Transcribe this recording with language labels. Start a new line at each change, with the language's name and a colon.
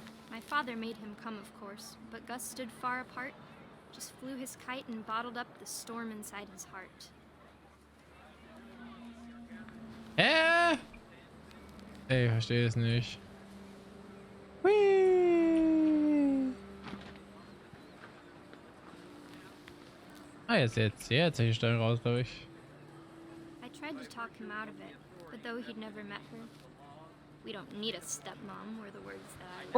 English: My father made him come, of course, but Gus stood far apart, just flew his kite and bottled up the storm inside his heart.
German: Ey, ich verstehe es nicht. Hui. Ah, jetzt ich Stein raus, glaube ich.
English: I tried to talk him out of it, but though he'd never met her, we don't need a stepmom were the words that I